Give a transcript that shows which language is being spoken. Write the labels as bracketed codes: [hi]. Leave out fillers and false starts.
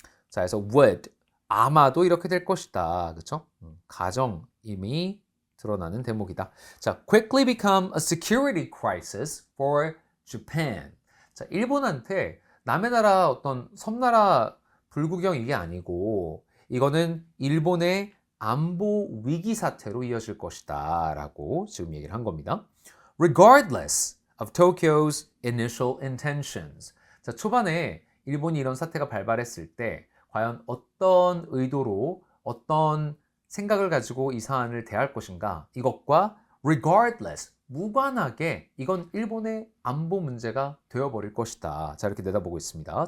[ko] 자, 그래서 would 아마도 이렇게 될 것이다. 그렇죠? 가정임이 드러나는 대목이다. [en] 자, quickly become a security crisis for Japan. [ko] 자, 일본한테 남의 나라 어떤 섬나라 불구경 이게 아니고 이거는 일본의 안보 위기 사태로 이어질 것이다 라고 지금 얘기를 한 겁니다. [en] Regardless of Tokyo's initial intentions. [ko] 자, 초반에 일본이 이런 사태가 발발했을 때 과연 어떤 의도로 어떤 생각을 가지고 이 사안을 대할 것인가 이것과 regardless 무관하게 이건 일본의 안보 문제가 되어버릴 것이다. 자, 이렇게 내다보고 있습니다.